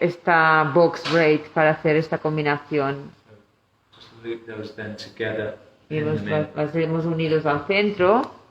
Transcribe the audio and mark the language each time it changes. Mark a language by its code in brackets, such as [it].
[es] esta box braid para hacer esta combinación. [en] Just loop those then together. [es] Y [en] in the middle. [es] las hemos unidos al centro.